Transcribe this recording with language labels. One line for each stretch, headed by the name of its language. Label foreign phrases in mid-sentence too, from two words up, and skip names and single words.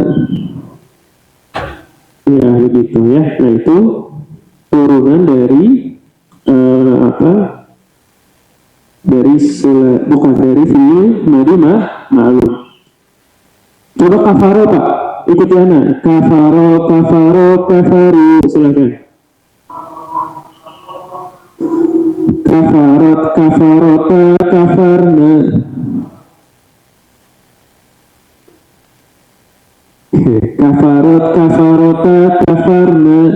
Indonesian: Ya begitu ya. Nah itu turunan dari dari bukan dari
Arabic: فعل ماضي معلوم.
Indonesian: Coba kafaro Pak, ikuti ana.
Arabic: كفر، كفر، كفروا,
Indonesian: silakan.
Arabic: كفرت، كفرت، كفرنا. كفرت، كفرت، كفرنا.